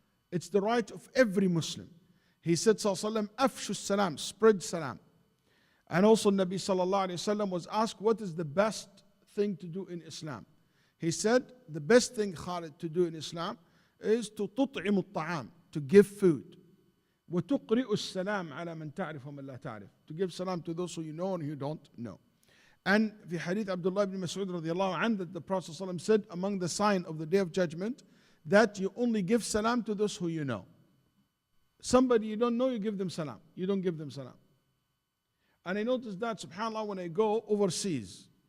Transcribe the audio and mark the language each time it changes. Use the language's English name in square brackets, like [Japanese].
[English] It's the right of every Muslim. He said, sallallahu afshu salam, spread salam. And also, Nabi sallallahu alayhi wa sallam was asked, what is the best thing to do in Islam? He said, the best thing, Khalid, to do in Islam is to [Arabic] تطعم الطعام, [English] to give food. [Arabic] وتقرئ السلام على من تعرف ومن لا تعرف. [English] To give salam to those who you know and who you don't know. And في hadith Abdullah ibn Mas'ud radiallahu anhu, that the Prophet ﷺ said, among the sign of the Day of Judgment, that you only give salam to those who you know. Somebody you don't know, you give them salam. You don't give them salam. And I noticed that, subhanAllah, when I go overseas.